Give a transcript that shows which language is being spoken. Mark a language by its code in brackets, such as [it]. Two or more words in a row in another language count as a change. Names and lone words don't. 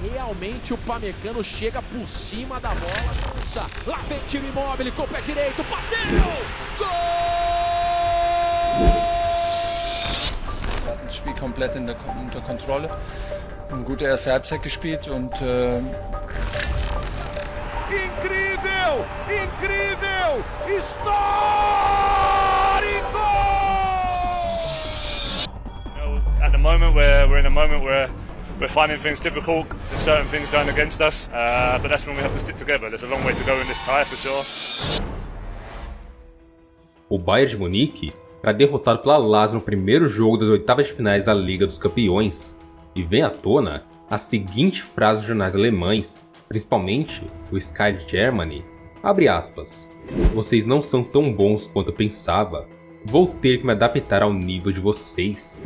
[pt] finalmente o Pamecano chega por cima da bola. Lá vem tiro Immobile com o pé direito, bateu! Gol! [de] Das Spiel komplett unter Kontrolle. Eine gute erste Halbzeit gespielt und [pt] incrível! Incrível! Histórico! [en] At the moment, we're in a moment where we're finding things difficult. There's certain things going against us, but that's when we have to stick together. There's a long way to go in this tie for sure. [pt] O Bayern de Munique era derrotado pela Lazio no primeiro jogo das oitavas de finais da Liga dos Campeões, e vem à tona a seguinte frase dos jornais alemães, principalmente o Sky Germany, abre aspas, "Vocês não são tão bons quanto eu pensava, vou ter que me adaptar ao nível de vocês."